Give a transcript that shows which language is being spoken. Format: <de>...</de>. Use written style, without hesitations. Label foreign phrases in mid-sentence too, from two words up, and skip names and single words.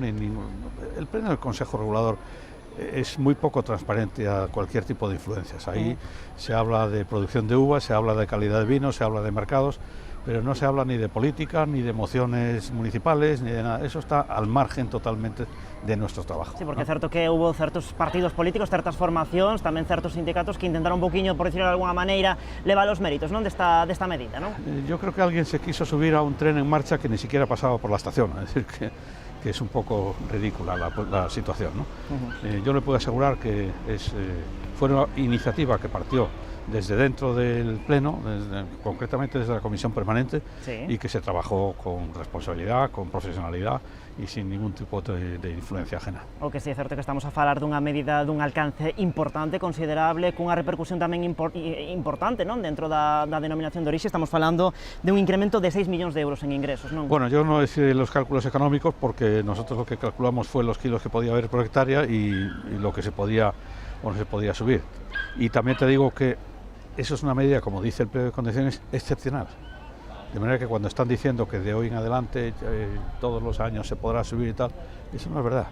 <es>El pleno del Consejo Regulador es muy poco transparente a cualquier tipo de influencias. Ahí se habla de producción de uvas, se habla de calidad de vino, se habla de mercados, pero no se habla ni de política, ni de mociones municipales, ni de nada. Eso está al margen totalmente de nuestro trabajo.</es> <gl>Sí, porque é certo que houve certos partidos políticos, certas formacións, tamén certos sindicatos que intentaron un poquinho,</gl> <es>por decirlo de alguna</es> <gl>maneira, levar os méritos, non, desta medida, non?</gl> <es>Yo creo que alguien se quiso subir a un tren en marcha que ni siquiera pasaba por la estación, es decir, que es un poco ridícula la situación, ¿no? Yo le puedo asegurar que fue una iniciativa que partió desde dentro del Pleno, concretamente desde la Comisión Permanente, sí, y que se trabajó con responsabilidad, con profesionalidad y sin ningún tipo de influencia ajena.</es> <gl>O que sí é certo que estamos a falar dunha medida dun alcance importante, considerable, cunha repercusión tamén importante, non, dentro da denominación de orixe. Estamos falando de un incremento de 6 millóns de euros en ingresos, non?</gl> <es>Bueno, yo no decía los cálculos económicos porque nosotros lo que calculamos fue los kilos que podía haber por hectárea y lo que se podía o no se podía subir. Y también te digo que eso es una medida, como dice el pliego de condiciones, excepcional. De manera que cuando están diciendo que de hoy en adelante todos los años se podrá subir y tal, eso no es verdad.</es>